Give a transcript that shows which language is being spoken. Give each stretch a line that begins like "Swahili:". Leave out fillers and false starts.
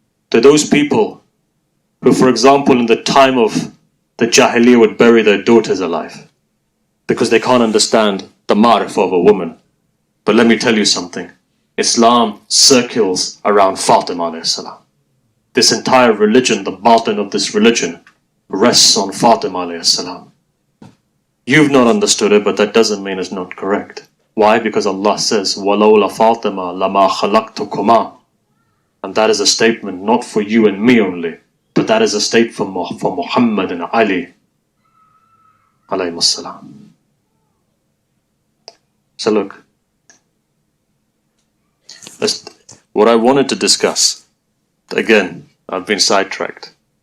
English: To those people who, for example, in the time of the Jahiliyyah would bury their daughters alive because they can't understand the ma'rifah of a woman. But let me tell you something. Islam circles around Fatima alayhi salam. This entire religion, the batin of this religion, rests on Fatima alayhi salam. You've not understood it, but that doesn't mean it's not correct. Why? Because Allah says,
Arabic: وَلَوْلَا فَاطِمَةَ لَمَا خَلَقْتُكُمَا.
English: And that is a statement not for you and me only, but that is a statement for Muhammad and Ali alayhi salam. So look, what I wanted to discuss, again, I've been sidetracked.